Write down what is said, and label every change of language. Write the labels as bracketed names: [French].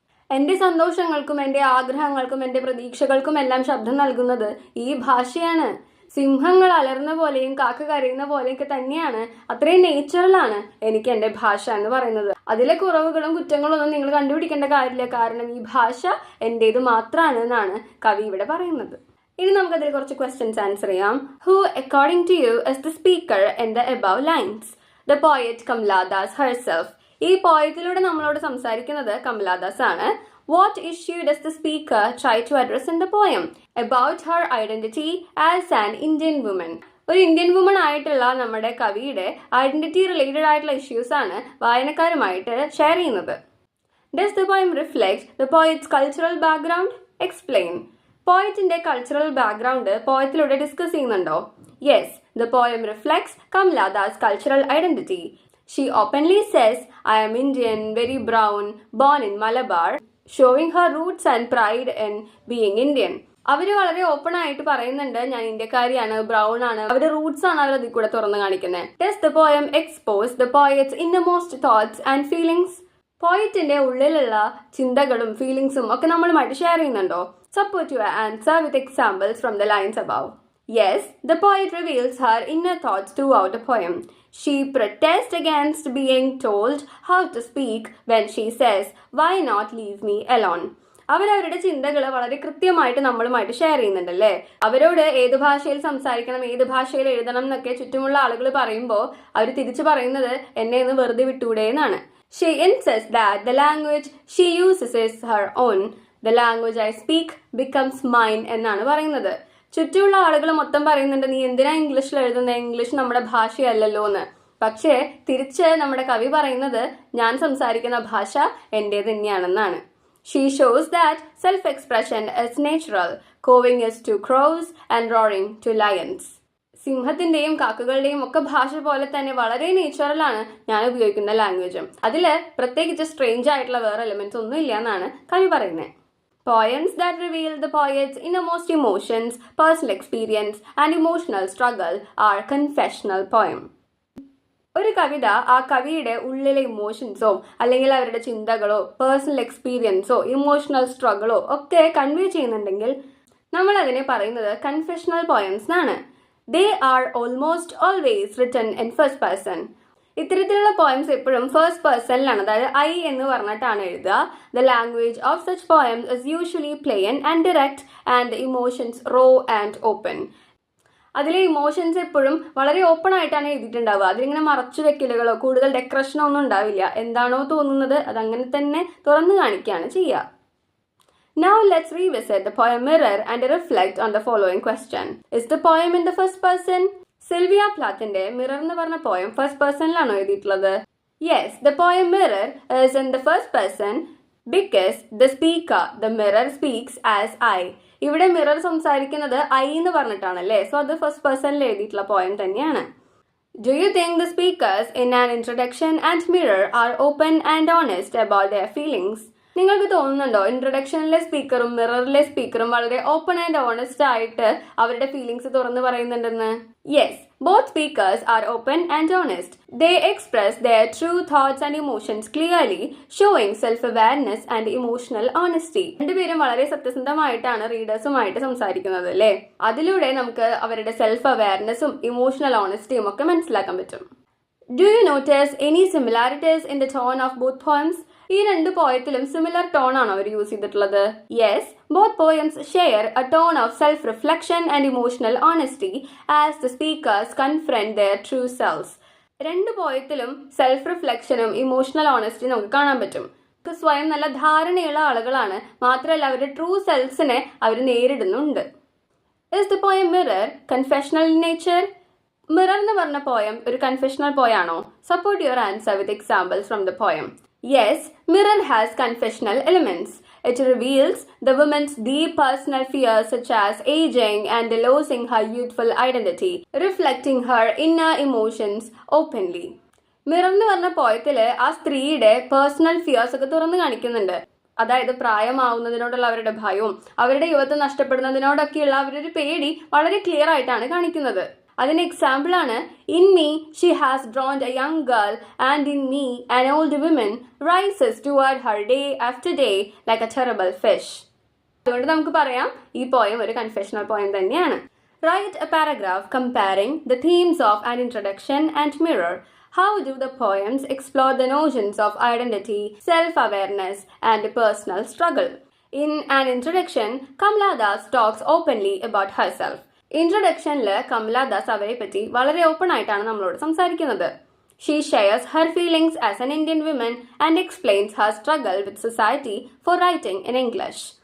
[Malayalam] എൻ്റെ സന്തോഷങ്ങൾക്കും എൻ്റെ ആഗ്രഹങ്ങൾക്കും എൻ്റെ പ്രതീക്ഷകൾക്കും എല്ലാം ശബ്ദം നൽകുന്നത് ഈ ഭാഷയാണ്. സിംഹങ്ങൾ അലർന്ന പോലെയും കാക്ക കരയുന്ന പോലെയൊക്കെ തന്നെയാണ്, അത്രയും നേച്ചുറലാണ് എനിക്ക് എൻ്റെ ഭാഷ എന്ന് പറയുന്നത്. അതിലെ കുറവുകളും കുറ്റങ്ങളും ഒന്നും നിങ്ങൾ കണ്ടുപിടിക്കേണ്ട കാര്യമില്ല, കാരണം ഈ ഭാഷ എൻ്റേത് മാത്രമാണ് എന്നാണ് കവി ഇവിടെ പറയുന്നത്. ഇനി നമുക്കതിൽ കുറച്ച് ക്വസ്റ്റ്യൻസ് ആൻസർ ചെയ്യാം. [English] Who according to you is the speaker in the above lines? The poet Kamala Das herself. [Malayalam] ഈ പോയത്തിലൂടെ നമ്മളോട് സംസാരിക്കുന്നത് കമലാ ദാസ് ആണ്. [English] What issue does the speaker try to address in the poem? About her identity as an Indian woman. [Malayalam] ഒരു Indian woman ആയിട്ടുള്ള നമ്മുടെ കവിയുടെ identity related ആയിട്ടുള്ള issues ആണ് വായനക്കാരുമായിട്ട് ഷെയർ ചെയ്യുന്നത്. [English] Does the poem reflect the poet's cultural background? Explain. [Malayalam] പോയറ്റിന്റെ cultural background പോയത്തിലൂടെ discuss ചെയ്യുന്നുണ്ടോ? [English] Yes, the poem reflects Kamala Das' cultural identity. She openly says, I am Indian, very brown, born in Malabar, showing her roots and pride in being Indian. [Malayalam] അവര് വളരെ open ആയിട്ട് പറയുന്നുണ്ട്, ഞാൻ ഇന്ത്യക്കാരിയാണ്, brown ആണ്, അവരുടെ Roots ആണ് അവർ അതിൽ കൂടെ തുറന്നു കാണിക്കുന്നത്. [English] Does the poem expose the poet's innermost thoughts and feelings? [Malayalam] പോയറ്റിന്റെ ഉള്ളിലുള്ള ചിന്തകളും ഫീലിംഗ്സും ഒക്കെ നമ്മളുമായിട്ട് ഷെയർ ചെയ്യുന്നുണ്ടോ? [English] Support your answer with examples from the lines above. Yes, the poet reveals her inner thoughts throughout the poem. She protests against being told how to speak when she says, why not leave me alone? [Malayalam] അവരവരുടെ ചിന്തകൾ വളരെ കൃത്യമായിട്ട് നമ്മളുമായിട്ട് share ചെയ്യുന്നുണ്ടല്ലേ. അവരോട് ഏത് ഭാഷയിൽ സംസാരിക്കണം, ഏത് ഭാഷയിൽ എഴുതണം എന്നൊക്കെ ചുറ്റുമുള്ള ആളുകൾ പറയുമ്പോൾ അവർ തിരിച്ചു പറയുന്നത് എന്നെ ഒന്ന് വെറുതെ വിട്ടൂടെ എന്നാണ്. She insists that the language she uses is her own. [English] The language I speak becomes mine [Malayalam] എന്നാണ് പറയുന്നത്. ചുറ്റുമുള്ള ആളുകൾ മൊത്തം പറയുന്നുണ്ട്, നീ എന്തിനാ ഇംഗ്ലീഷിൽ എഴുതുന്നത്, ഇംഗ്ലീഷ് നമ്മുടെ ഭാഷയല്ലല്ലോ എന്ന്. പക്ഷേ തിരിച്ച് നമ്മുടെ കവി പറയുന്നത് ഞാൻ സംസാരിക്കുന്ന ഭാഷ എൻ്റേത് തന്നെയാണെന്നാണ്. [English] She shows that self-expression is natural. Cawing is to crows and roaring to lions. [Malayalam] സിംഹത്തിന്റെയും കാക്കകളുടെയും ഒക്കെ ഭാഷ പോലെ തന്നെ വളരെ നേച്ചുറലാണ് ഞാൻ ഉപയോഗിക്കുന്ന ലാംഗ്വേജും. അതിൽ പ്രത്യേകിച്ച് സ്ട്രേഞ്ച് ആയിട്ടുള്ള വേറെ എലിമെന്റ്സ് ഒന്നും ഇല്ല എന്നാണ് കവി പറയുന്നത്. [English] Poems that reveal the poet's innermost emotions, personal experience and emotional struggle are confessional poem. [Malayalam] ഒരു കവിത ആ കവിയുടെ ഉള്ളിലെ ഇമോഷൻസോ അല്ലെങ്കിൽ അവരുടെ ചിന്തകളോ പേഴ്സണൽ എക്സ്പീരിയൻസോ ഇമോഷണൽ സ്ട്രഗിളോ ഒക്കെ കൺവേ ചെയ്യുന്നുണ്ടെങ്കിൽ നമ്മൾ അതിനെ പറയുന്നത് കൺഫെഷണൽ പോയംസ് എന്നാണ്. [English] They are almost always written in first person. [Malayalam] ഇത്തരത്തിലുള്ള പോയംസ് എപ്പോഴും ഫസ്റ്റ് പേഴ്സണിലാണ്, അതായത് ഐ എന്ന് പറഞ്ഞിട്ടാണ് എഴുതുക. [English] The language of such poems is usually plain and direct and the emotions raw and open. [Malayalam] അതിലെ ഇമോഷൻസ് എപ്പോഴും വളരെ ഓപ്പൺ ആയിട്ടാണ് എഴുതിയിട്ടുണ്ടാവുക. അതിലിങ്ങനെ മറച്ചു വെക്കലുകളോ കൂടുതൽ ഡെക്കറേഷനോ ഒന്നും ഉണ്ടാവില്ല. എന്താണോ തോന്നുന്നത് അതങ്ങനെ തന്നെ തുറന്നു കാണിക്കുകയാണ് ചെയ്യുക. [English] Now let's revisit the poem Mirror and reflect on the following question. Is the poem in the first person? [Malayalam] Sylvia പ്ലാത്തിന്റെ mirror എന്ന് പറഞ്ഞ പോയം ഫസ്റ്റ് പേഴ്സണിലാണോ എഴുതിയിട്ടുള്ളത്? [English] Yes, the poem mirror is in the first person because the speaker, the mirror speaks as I. [Malayalam] ഇവിടെ mirror സംസാരിക്കുന്നത് I എന്ന് പറഞ്ഞിട്ടാണല്ലേ, so അത് first പേഴ്സണിൽ എഴുതിയിട്ടുള്ള poem തന്നെയാണ്. [English] Do you think the speakers in an introduction and mirror are open and honest about their feelings? [Malayalam] നിങ്ങൾക്ക് തോന്നുന്നുണ്ടോ ഇൻട്രൊഡക്ഷനിലെ സ്പീക്കറും മിററിലെ സ്പീക്കറും വളരെ ഓപ്പൺ ആൻഡ് ഓണസ്റ്റ് ആയിട്ട് അവരുടെ ഫീലിംഗ്സ് തുറന്നു പറയുന്നുണ്ടെന്ന്? [English] Yes, both speakers are open and honest. They express their true thoughts and emotions clearly, showing self-awareness and emotional honesty. [Malayalam] രണ്ടുപേരും വളരെ സത്യസന്ധമായിട്ടാണ് റീഡേഴ്സുമായിട്ട് സംസാരിക്കുന്നത് അല്ലേ. അതിലൂടെ നമുക്ക് അവരുടെ സെൽഫ് അവയർനെസ്സും ഇമോഷണൽ ഓണസ്റ്റിയും ഒക്കെ മനസ്സിലാക്കാൻ പറ്റും. [English] Do you notice any similarities in the tone of both poems? [Malayalam] ഈ രണ്ട് പോയത്തിലും സിമിലർ ടോൺ ആണോ അവർ യൂസ് ചെയ്തിട്ടുള്ളത്? [English] Yes, both poems share a tone of self-reflection and emotional honesty as the speakers confront their true selves. [Malayalam] രണ്ട് പോയത്തിലും self റിഫ്ലക്ഷനും emotional ഓണസ്റ്റിയും നമുക്ക് കാണാൻ പറ്റും. സ്വയം നല്ല ധാരണയുള്ള ആളുകളാണ്, മാത്രമല്ല അവരുടെ ട്രൂ സെൽഫിനെ അവർ നേരിടുന്നുണ്ട്. [English] Is the poem Mirror confessional in nature? [Malayalam] Mirror എന്ന് പറഞ്ഞ പോയം ഒരു confessional പോയാണോ? [English] Support your answer with examples from the poem. Yes, Mirror has confessional elements. It reveals the woman's deep personal fears such as aging and losing her youthful identity, reflecting her inner emotions openly. [Malayalam] Mirror എന്ന് പറഞ്ഞ പോയത്തില് ആ സ്ത്രീയുടെ personal fears ഒക്കെ തുറന്നു കാണിക്കുന്നുണ്ട്. അതായത് പ്രായമാവുന്നതിനോടുള്ള അവരുടെ ഭയവും അവരുടെ യുവത്വം നഷ്ടപ്പെടുന്നതിനോടൊക്കെയുള്ള അവരൊരു പേടി വളരെ ക്ലിയർ ആയിട്ടാണ് കാണിക്കുന്നത്. അതിന് എക്സാമ്പിൾ ആണ് [English] In me she has drowned a young girl and in me an old women rises toward her day after day like a terrible fish. [Malayalam] അതുകൊണ്ട് നമുക്ക് പറയാം ഈ പോയം ഒരു കൺഫെഷണൽ പോയം തന്നെയാണ്. [English] Write a paragraph comparing the themes of an introduction and mirror. How do the poems explore the notions of identity, self-awareness, and personal struggle? In an introduction, Kamala Das talks openly about herself. [Malayalam] ഇൻട്രൊഡക്ഷനിൽ Kamala Das അവരെ പറ്റി വളരെ open ആയിട്ടാണ് നമ്മളോട് സംസാരിക്കുന്നത്. [English] She shares her feelings as an Indian woman and explains her struggle with society for writing in English.